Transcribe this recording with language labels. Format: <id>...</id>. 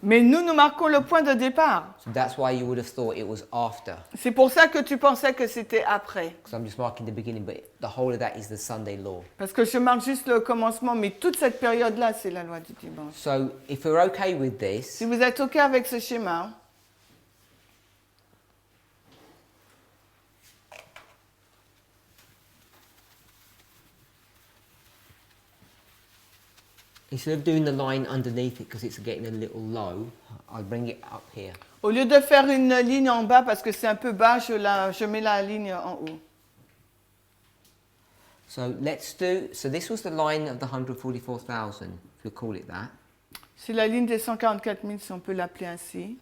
<fr>Mais nous marquons le point de départ.</fr> <en>So that's why you would have thought it was after.</en> <fr>C'est pour ça que tu pensais que c'était après.</fr> <en>Because I'm just marking the beginning, but the whole of that is the Sunday law.</en> <fr>Parce que je marque juste le commencement, mais toute cette période-là, c'est la loi du dimanche.</fr> <en>So if we're okay with this,</en> <fr>Si vous êtes OK avec ce schéma,</fr> <en>instead of doing the line underneath it because it's getting a little low, I'll bring it up here.</en> <fr>au lieu de faire une ligne en bas parce que c'est un peu bas, je mets la ligne en haut.</fr> <en>So this was the line of the 144,000, if you call it that.</en> <fr>C'est la ligne des 144 000, si on peut l'appeler ainsi.</fr>